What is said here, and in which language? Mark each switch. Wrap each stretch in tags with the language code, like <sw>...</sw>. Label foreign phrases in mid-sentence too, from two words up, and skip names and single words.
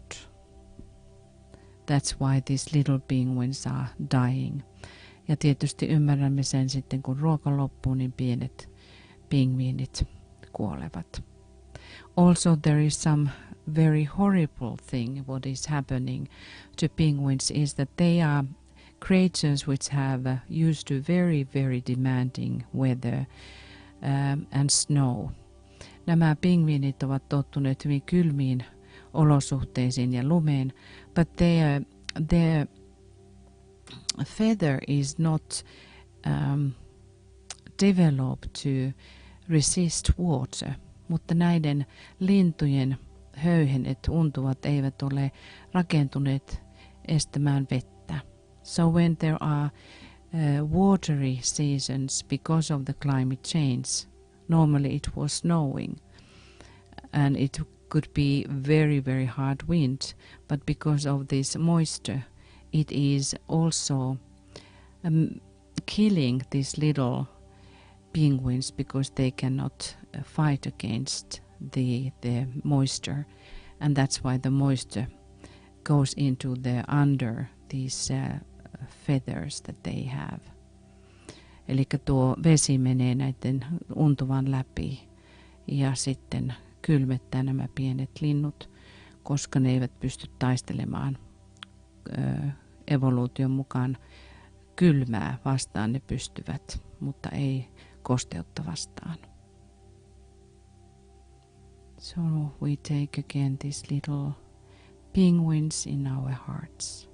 <en>That's why these little penguins are dying.</en> <fi>Ja tietysti ymmärrämme sen sitten, kun ruoka loppuu, niin pienet pingviinit kuolevat.</fi> <en>Also there is some very horrible thing what is happening to penguins is that they are creatures which have used to very, very demanding weather and snow.</en> <fi>Nämä pingviinit ovat tottuneet hyvin kylmiin olosuhteisiin ja lumeen,</fi> <en>but their feather is not develop to resist water,</en> <fi>mutta näiden lintujen höyhenet untuvat eivät ole rakentuneet estämään vettä.</fi> <en>So when there are watery seasons because of the climate change, normally it was snowing and it could be very, very hard wind, but because of this moisture, it is also killing these little penguins because they cannot fight against the moisture, and that's why the moisture goes into the under these feathers that they have.</en> <fi>Eli tuo vesi menee näiden untuvan läpi ja sitten kylmettää nämä pienet linnut, koska ne eivät pysty taistelemaan evoluution mukaan kylmää vastaan. Ne pystyvät, mutta ei kosteutta vastaan.</fi> <en>So we take again these little penguins in our hearts.</en>